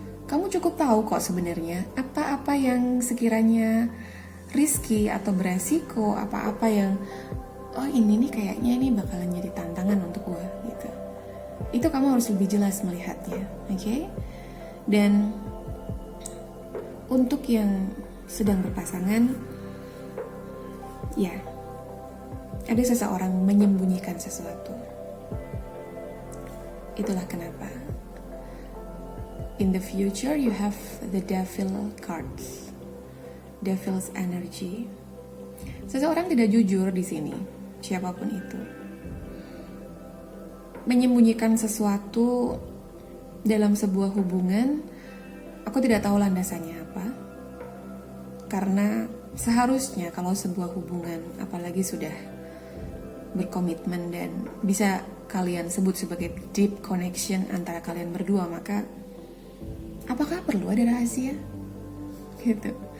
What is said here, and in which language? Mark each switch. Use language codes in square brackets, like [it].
[id] Kamu cukup tahu kok sebenarnya apa-apa yang sekiranya risky atau beresiko, apa-apa yang ini nih kayaknya ini bakalan jadi tantangan untuk gue gitu. Itu kamu harus lebih jelas melihatnya, oke? Dan untuk yang sedang berpasangan, ya, ada seseorang menyembunyikan sesuatu. Itulah kenapa [en] in the future you have the devil cards. Devil's energy. [id] Seseorang tidak jujur di sini, siapapun itu. Menyembunyikan sesuatu dalam sebuah hubungan, aku tidak tahu landasannya apa. Karena seharusnya kalau sebuah hubungan, apalagi sudah berkomitmen dan bisa kalian sebut sebagai [en] deep connection [id] antara kalian berdua, maka apakah perlu ada rahasia? Gitu.